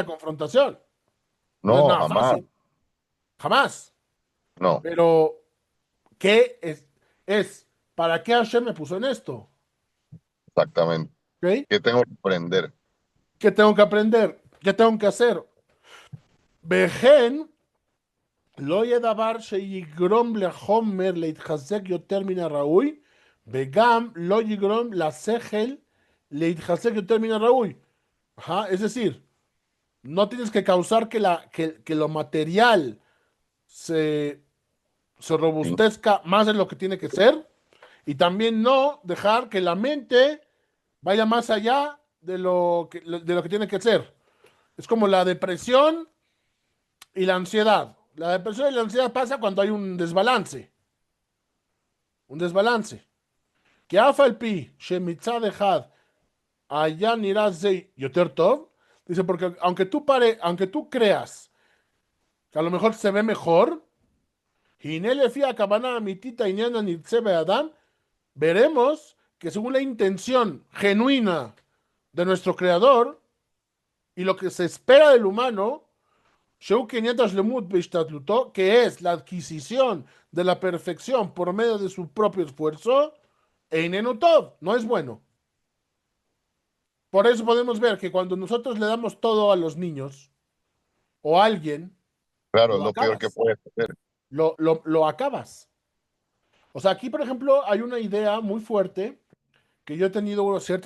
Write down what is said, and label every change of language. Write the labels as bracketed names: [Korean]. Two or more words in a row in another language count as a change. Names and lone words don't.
[Spanish] la confrontación. No es No, nada jamás. fácil. Jamás. No, Pero ¿qué es? ¿Para qué Hashem me puso en esto? exactamente. ¿Ok? ¿Qué tengo que aprender? ¿Qué tengo que aprender? ¿Qué tengo que hacer? [Hebrew] וכן, לא יהיה דבר שיגרום לחומר להתחזק יותר מן הראוי, וגם לא יגרום לשכל להתחזק יותר מן הראוי. [Spanish] Ajá, es decir, no tienes que causar que lo material se, se Sí, robustezca más de lo que tiene que ser, y también no dejar que la mente vaya más allá de lo que tiene que ser. Es como la depresión y la ansiedad. La depresión y la ansiedad pasa cuando hay un desbalance, un desbalance. [Hebrew] כי אף על פי שמצד אחד הלא נראה זה יותר טוב, [Spanish] dice, porque aunque tú creas que a lo mejor se ve mejor, [Hebrew] הנה לפי הכוונה האמיתית העניין הנרצה באדם, [Spanish] veremos que según la intención genuina de nuestro creador y lo que se espera del humano, [Hebrew] שהוא קניין השלמות בהשתדלותו, [Spanish] que es la adquisición de la perfección por medio de su propio esfuerzo, [Hebrew] איננו טוב, [Spanish] no es bueno. Por eso podemos ver que cuando nosotros le damos todo a los niños o a alguien, claro, es lo lo peor que acabas, puedes hacer. lo acabas. O sea, aquí, por ejemplo, hay una idea muy fuerte que yo he tenido ciertas